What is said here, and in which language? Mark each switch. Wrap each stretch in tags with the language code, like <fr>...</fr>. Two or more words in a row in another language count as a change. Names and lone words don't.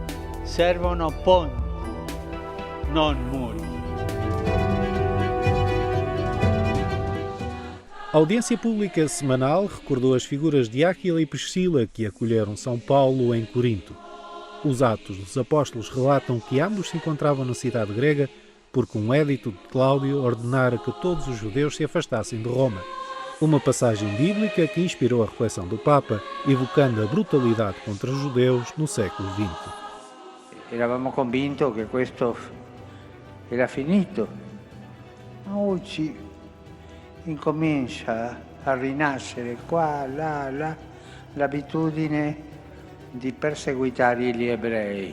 <it>Servono ponti non muri.</it> <pt>A audiência pública semanal recordou as figuras de Áquila e Priscila que acolheram São Paulo em Corinto. Os Atos dos Apóstolos relatam que ambos se encontravam na cidade grega porque um édito de Cláudio ordenara que todos os judeus se afastassem de Roma. Uma passagem bíblica que inspirou a reflexão do Papa, evocando a brutalidade contra os judeus no século XX.</pt> <it>Eravamo convinti che questo era finito, ma oggi incomincia a rinascere qua, là, l'abitudine di perseguitare gli ebrei.</it>